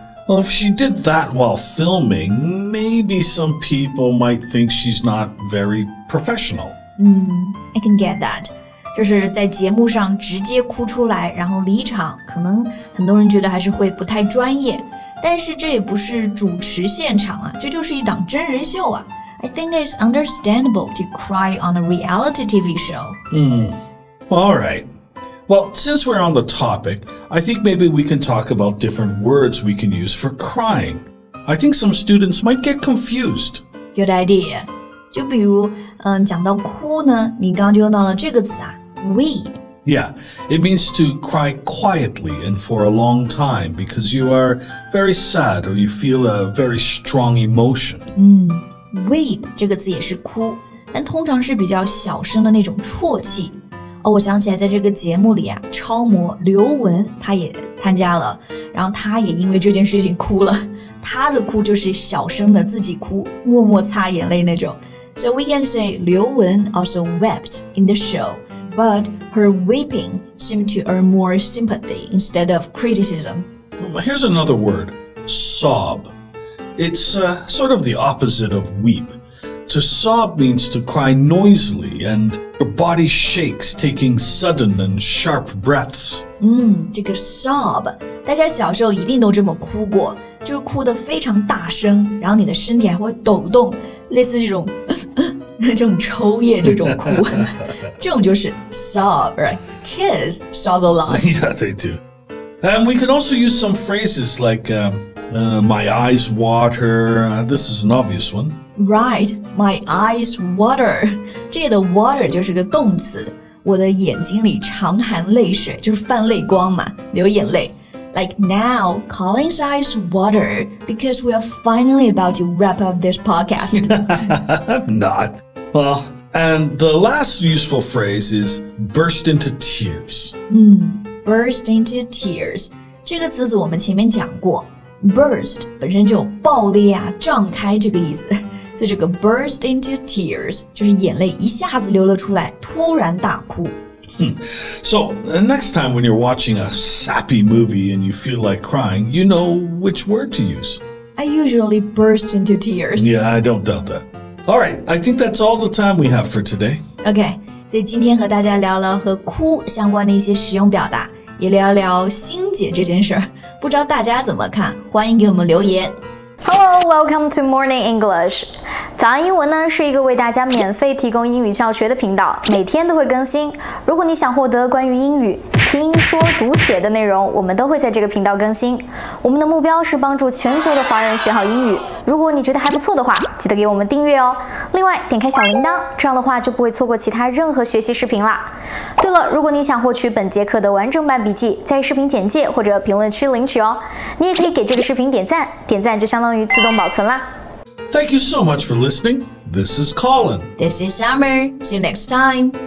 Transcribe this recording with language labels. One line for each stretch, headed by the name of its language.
English: Well, if she did that while filming, maybe some people might think she's not very professional. I can get that.
Chinese: 就是在节目上直接哭出来，然后离场，可能很多人觉得还是会不太专业。但是这也不是主持现场啊，这就是一档真人秀啊。
English: I think it's understandable to cry on a reality TV show. All right. Well, since we're on the topic, I think maybe we can talk about different words we can use for crying. I think some students might get confused. Good idea.
Chinese: 就比如，讲到哭呢，你刚刚就用到了这个词啊 ，weep。Yeah,
English: it means to cry quietly and for a long time because you are very sad or you feel a very strong emotion.
Chinese: Weep 这个词也是哭，但通常是比较小声的那种啜泣。我想起来在这个节目里啊，超模刘雯她也参加了，然后她也因为这件事情哭了。她的哭就是小声的自己哭，默默擦眼泪那种。
English: So we can say 刘雯 also wept in the show.But her weeping seemed to earn more sympathy instead of criticism. Here's another word, sob. It's sort of the opposite of weep. To sob means to cry noisily and your body shakes, taking sudden and sharp breaths.
Chinese: 这个 sob 大家小时候一定都这么哭过，就是哭得非常大声，然后你的身体还会抖动，类似这种这种抽噎这种哭这种就是 sob, right?
English: Kids sob a lot. Yeah, they do. And we can also use some phrases like my eyes water. This is an obvious one. Right, my eyes water.
Chinese: 这里的 water 就是个动词，我的眼睛里常含泪水，就是泛泪光嘛，流眼泪。
English: Like now, Colin's eyes water because we are finally about to wrap up this podcast. Not. Well, and the last useful phrase is burst into tears. Burst into tears.
Chinese: 这个词组我们前面讲过 burst 本身就有爆裂啊，胀开这个意思，所以这个 burst into tears 就是眼泪一下子流了出来，突然大哭。
English: So, next time when you're watching a sappy movie and you feel like crying, you know which word to use. I usually burst into tears. Yeah, I don't doubt that. All right, I think that's all the time we have for today.
Chinese: Okay, 所以今天和大家聊了和哭相关的一些实用表达，也聊聊欣姐这件事儿，不知道大家怎么看？欢迎给我们留言。
English: Hello, welcome to Morning English.
Chinese: 早安英文呢是一个为大家免费提供英语教学的频道，每天都会更新。如果你想获得关于英语听说读写的内容，我们都会在这个频道更新。我们的目标是帮助全球的华人学好英语。如果你觉得还不错的话，记得给我们订阅哦。另外，点开小铃铛，这样的话就不会错过其他任何学习视频啦。对了，如果你想获取本节课的完整版笔记，在视频简介或者评论区领取哦。你也可以给这个视频点赞，点赞就相当于自动保存啦。
English: Thank you so much for listening. This is Colin. This is Summer. See you next time.